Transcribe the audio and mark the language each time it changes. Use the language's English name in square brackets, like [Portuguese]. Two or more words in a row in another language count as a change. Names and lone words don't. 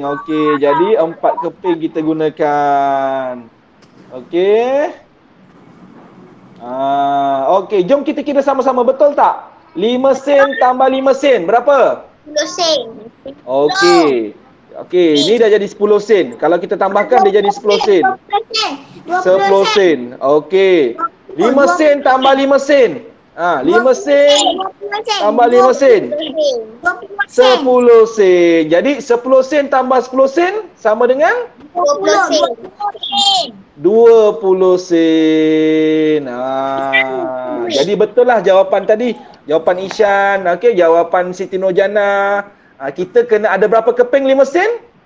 [Malay] Okey, jadi 4 keping kita gunakan. Okey. Okey, jom kita kira sama-sama, betul tak? 5 sen tambah 5 sen, berapa? 10 sen. Okey. Okey, ini dah jadi 10 sen. Kalau kita tambahkan dia jadi 10 sen. 10 20 sen. sen. Okey. 5 sen tambah 5 sen. 5 sen 20 sen. tambah 5 sen. 20 sen. 10 sen. Jadi 10 sen tambah 10 sen sama dengan 20 sen. 20 sen. Jadi betul lah jawapan tadi. Jawapan Ishan, okey, jawapan Siti Nurjana. Kita kena ada berapa keping 5 sen?